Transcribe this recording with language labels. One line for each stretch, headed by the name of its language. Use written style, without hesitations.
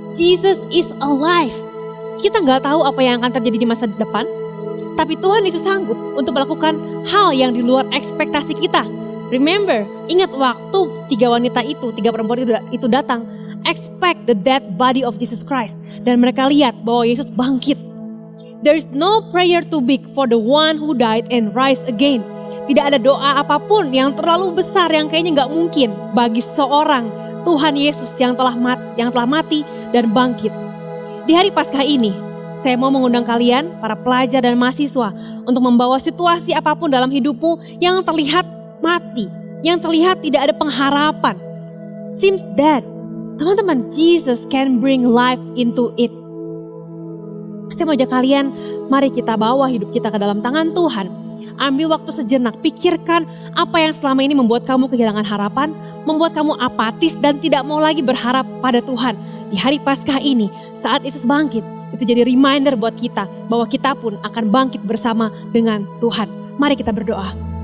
English: Jesus is alive.
Indonesian: Kita gak tahu apa yang akan terjadi di masa depan, tapi Tuhan Yesus sanggup untuk melakukan hal yang di luar ekspektasi kita.
English: Remember,
Indonesian: ingat waktu tiga perempuan itu datang,
English: expect the dead body of Jesus Christ.
Indonesian: Dan mereka lihat bahwa Yesus bangkit.
English: There is no prayer too big for the one who died and rise again.
Indonesian: Tidak ada doa apapun yang terlalu besar yang kayaknya gak mungkin bagi seorang Tuhan Yesus yang telah mati dan bangkit. Di hari Paskah ini, saya mau mengundang kalian, para pelajar dan mahasiswa, untuk membawa situasi apapun dalam hidupmu yang terlihat mati, yang terlihat tidak ada pengharapan.
English: Seems dead.
Indonesian: Teman-teman,
English: Jesus can bring life into it.
Indonesian: Saya mau ajak kalian, mari kita bawa hidup kita ke dalam tangan Tuhan. Ambil waktu sejenak, pikirkan apa yang selama ini membuat kamu kehilangan harapan, membuat kamu apatis dan tidak mau lagi berharap pada Tuhan. Di hari Paskah ini, saat Yesus bangkit, itu jadi reminder buat kita bahwa kita pun akan bangkit bersama dengan Tuhan. Mari kita berdoa.